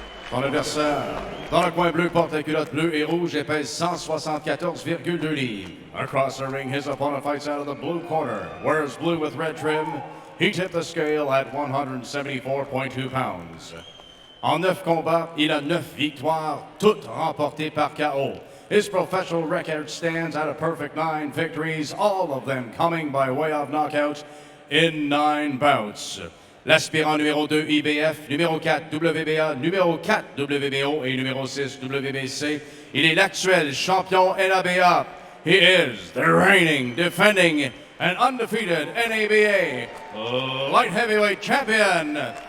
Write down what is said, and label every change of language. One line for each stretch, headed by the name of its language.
French: Son adversaire, dans le coin bleu, porte la culotte bleue et rouge et pèse 174,2 livres.
English: Across the ring, his opponent fights out of the blue corner, wears blue with red trim. He tipped the scale at 174.2 pounds.
French: En 9 combats, il a 9 victoires, toutes remportées par KO.
English: His professional record stands at a perfect 9 victories, all of them coming by way of knockout in 9 bouts.
French: L'aspirant numéro 2 IBF, numéro 4 WBA, numéro 4 WBO et numéro 6 WBC. Il est l'actuel champion NABA.
English: He is the reigning, defending, and undefeated NABA light heavyweight champion.